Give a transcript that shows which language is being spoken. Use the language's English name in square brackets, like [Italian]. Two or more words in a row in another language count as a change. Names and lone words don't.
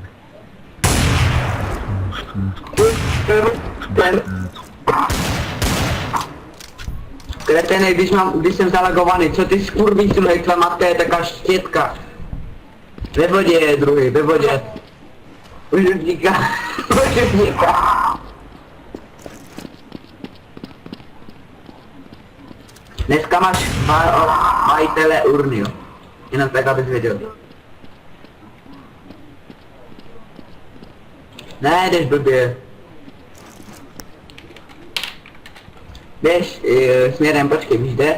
[Polish] Kretenek, gdzieś jestem zalagowany. Co ty skurwysynu, jak twoja matka jest taka ścietka. We wodzie, drugi, we wodzie. Użytkownika. Użytkownika. [Czech] Dneska máš majitele urny, jenom tak, abys věděl. Ne, jdeš blbě. Jdeš směrem, počkej, víš kde?